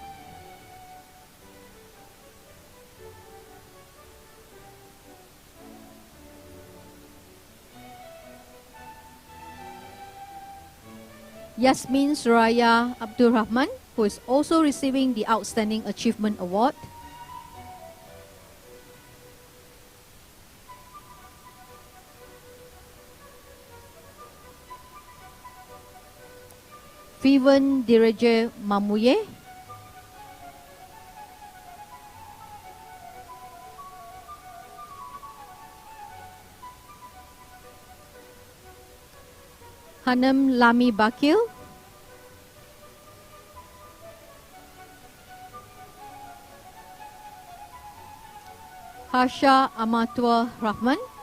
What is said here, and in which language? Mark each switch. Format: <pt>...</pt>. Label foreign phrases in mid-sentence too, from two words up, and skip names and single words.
<en>Yasmin Suraya Abdul Rahman, who is also receiving the Outstanding Achievement Award, Fivan Diraja Mamuye, Hanam Lami Bakil, Harsha Amatua Rahman,</en>